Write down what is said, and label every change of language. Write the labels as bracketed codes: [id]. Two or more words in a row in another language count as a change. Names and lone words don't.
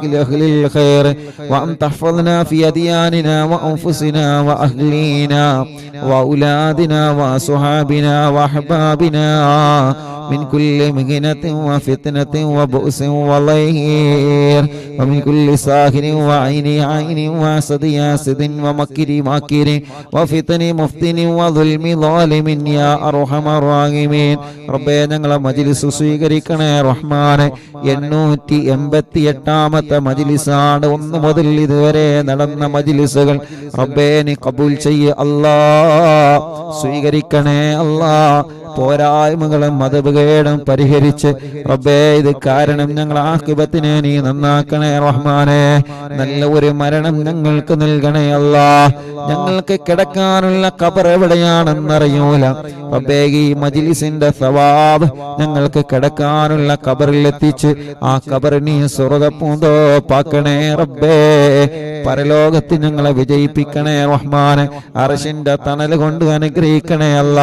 [ar] لأهل الخير وأن تحفظنا في أدياننا وأنفسنا وأهلينا وأولادنا وصحابنا وأحبابنا من كل مهنة وفتنة وبؤس وضير ومن كل ساهر وعين عين وحسد حاسد ومكر ماكر وفتن مفتن وظلم ظالم يا أرحم الراحمين ربنا [ml] ഞങ്ങളെ മജ്ലിസ് സ്വീകരിക്കണേ റഹ്മാനെ 888ാമത്തെ മജ്ലിസാണ് ഒന്ന് മുതൽ ഇതുവരെ നടന്ന മജ്ലിസുകൾ റബ്ബേ നീ കബൂൽ ചെയ്യ അല്ലാഹ് സ്വീകരിക്കണേ അല്ലാഹ് പോരായ്മകളും മതഭേദം പരിഹരിച്ച് റബ്ബേ ഇത് കാരണം ഞങ്ങൾ ആഖിബത്തിനെ നീ നന്നാക്കണേ റഹ്മാനെ നല്ല ഒരു മരണം ഞങ്ങൾക്ക് നൽകണേ അല്ലാഹ് ഞങ്ങൾക്ക് കിടക്കാനുള്ള ഖബർ എവിടെയാണെന്നറിയൂല റബ്ബേ ഈ മജ്ലിസിന്റെ സവാബ് ഞങ്ങൾക്ക് കിടക്കാനുള്ള ഖബറിൽ എത്തിച്ച് ആ ഖബർ നീ സ്വർഗ്ഗപൂന്തോപ്പാക്കണേ റബ്ബേ പരലോകത്ത് ഞങ്ങളെ വിജയിപ്പിക്കണേ റഹ്മാനെ അർശിന്റെ തണൽ കൊണ്ട് അനുഗ്രഹിക്കണേ അനുഗ്രഹിക്കണേ അല്ല.